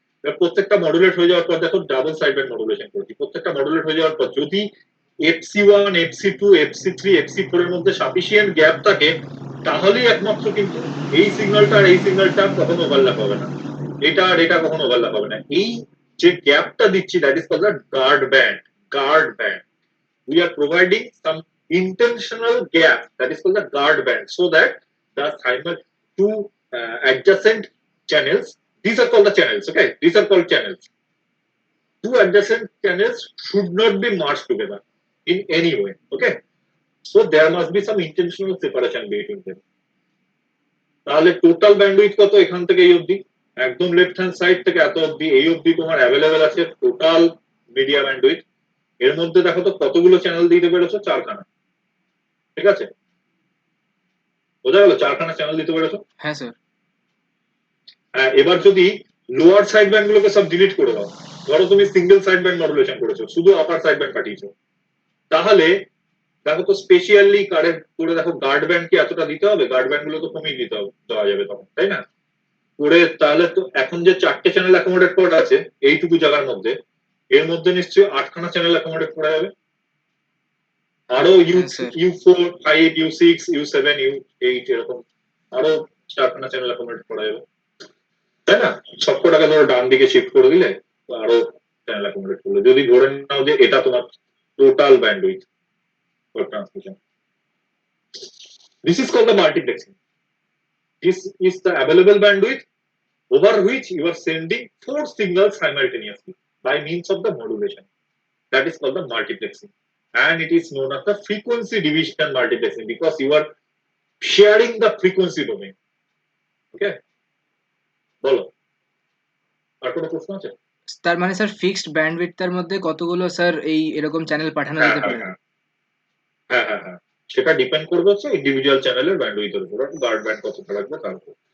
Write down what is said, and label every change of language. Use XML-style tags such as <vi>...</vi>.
<bn>এবার প্রত্যেকটা মডুলেট হয়ে যাওয়ার পর দেখো ডাবল সাইড ব্যান্ড মডুলেশন করছি, প্রত্যেকটা মডুলেট হয়ে যাওয়ার পর যদি FC1, FC2, FC3, FC4 এর মধ্যে সাফিসিয়েন্ট গ্যাপ থাকে, তাহলেই একমাত্র কিন্তু এই সিগন্যালটা আর এই সিগন্যালটা কখনো ওভারল্যাপ হবে না, এটা আর এটা কখনো ওভারল্যাপ হবে না। এই যে গ্যাপটা দিচ্ছি,</bn> <en>That is called the guard band. Guard band, we are providing some intentional gap, that is called the guard band, so that the two adjacent channels, these are called the channels, okay, these are called channels, two adjacent channels should not be merged together in any way, okay, so there must be some intentional separation between them.</en> <bn>তাহলে total bandwidth কত এখান থেকে এই অবধি, একদম left hand side থেকে এত অবধি, এই অবধি তোমার অ্যাভেলেবেল আছে টোটাল মিডিয়া ব্যান্ডউইথ। এর মধ্যে দেখো তো কতগুলো চ্যানেল দিতে পেরেছো, 4খানা, ঠিক আছে? বোঝা গেল? 4খানা চ্যানেল দিতে পেরেছো। হ্যাঁ স্যার। এবার যদি লোয়ার সাইড ব্যান্ড গুলোকে সব ডিলিট করে দাও, ধরো তুমি সিঙ্গেল সাইড ব্যান্ড মডুলেশন করেছো, শুধু আপার সাইড ব্যান্ড পাঠিয়েছো, তাহলে দেখো তো স্পেশালি কারেক্ট করে দেখো গার্ড ব্যান্ড কি এতটা দিতে হবে? গার্ড ব্যান্ড গুলো তো কমিয়ে দিতে হবে, দেওয়া যাবে তখন, তাই না? করে তাহলে তো এখন যে 4টে চ্যানেল অ্যাকোমোডেট করা আছে এইটুকু জায়গার মধ্যে, এর মধ্যে নিশ্চয়ই 8খানা চ্যানেল অ্যাকোমোডেট করা যাবে, আরো U4, 5, U6, U7, U8 এরকম আরো 4খানা চ্যানেল অ্যাকোমোডেট করা যাবে, তাই না? সবকটাকে ধরো ডান দিকে শিফট করে দিলে আরো চ্যানেল অ্যাকোমোডেট করলে, যদি ধরে নাও যে এটা তোমার total bandwidth for transmission.</bn> <en>This is called the multiplexing. This is the available bandwidth over which you are sending 4 signals simultaneously by means of the modulation. That is called the multiplexing, and it is known as the frequency division multiplexing because you are sharing the frequency domain.</en> <bn>Okay, বলো আর কোনো প্রশ্ন আছে? তার মানে sir fixed ব্যান্ডউইথটার মধ্যে কতগুলো sir এই এরকম চ্যানেল পাঠানো যেতে পারে? হ্যাঁ হ্যাঁ হ্যাঁ, সেটা ডিপেন্ড করবে হচ্ছে ইন্ডিভিজুয়াল চ্যানেলের ব্যান্ডউইথের উপর, গার্ড ব্যান্ড কতটা লাগবে তার উপর।</bn>